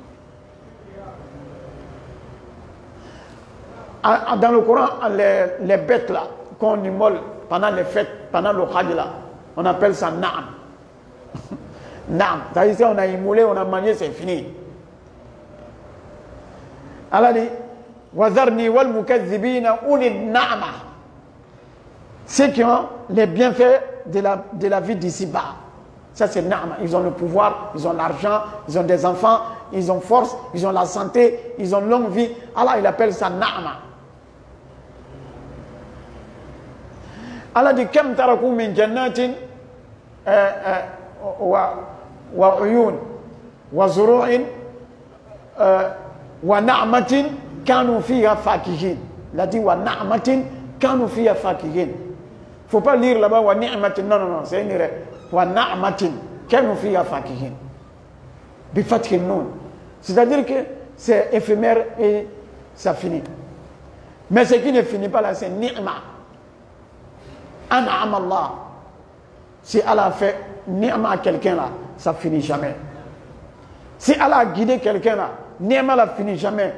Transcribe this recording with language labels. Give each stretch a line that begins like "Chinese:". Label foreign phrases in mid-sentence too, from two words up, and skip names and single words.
French: Dans le Coran, les bêtes là, qu'on immole pendant les fêtes, pendant le Hajj là, on appelle ça na'am. Na'am. C'est-à-dire qu'on a immolé, on a mangé, c'est fini. Allah dit,
Arabic: وذرني والمكذبين أولي النعمة.
French: Ceux qui ont les bienfaits de la vie d'ici-bas. Ça c'est na'ma. Ils ont le pouvoir, ils ont l'argent, ils ont des enfants, ils ont force, ils ont la santé, ils ont longue vie. Allah il appelle ça na'ma. Allah dit
Arabic: كم تركوا من جنات وعيون وزروع ونعمة كانوا فيها فاكهين.
French: Il a dit
Arabic: ونعمة كانوا فيها فاكهين.
French: Faut pas lire là-bas
Arabic: ونعمة.
French: Non, non, non, c'est une erreur.
Arabic: ونعمة كانوا فيها فاكهين. بفتح النون.
French: C'est-à-dire que c'est éphémère et ça finit. Mais ce qui ne finit pas là, c'est ni'ma.
Arabic: أنعم الله.
French: Si Allah a fait ni'ma à quelqu'un là, ça finit jamais. Si Allah a guidé quelqu'un là, ni'ma là finit jamais.